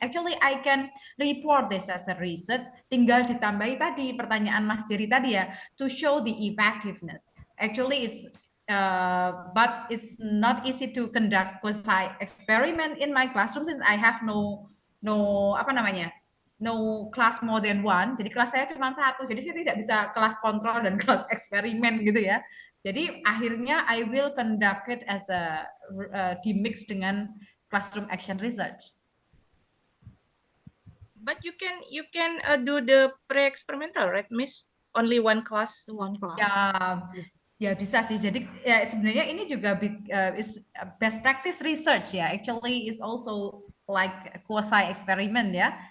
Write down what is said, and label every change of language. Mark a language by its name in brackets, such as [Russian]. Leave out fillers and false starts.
[English] Actually, I can report this as a research. [Indonesian] Tinggal ditambahi tadi pertanyaan Mas Jerry tadi ya, [English] to show the effectiveness. Actually, but it's not easy to conduct quasi experiment in my classroom since I have no [Indonesian] apa namanya, [English] no class more than one. [Indonesian] Jadi kelas saya cuma satu. Jadi saya tidak bisa kelas kontrol dan kelas eksperimen gitu ya. Jadi akhirnya [English] I will conduct it as a dimix dengan classroom action research. But you can do the pre-experimental, right, Miss? Only one class. One class. [Indonesian] Ya bisa sih. Jadi ya sebenarnya ini juga [English] is best practice research [Indonesian] ya. [English] Actually is also like quasi eksperimen ya.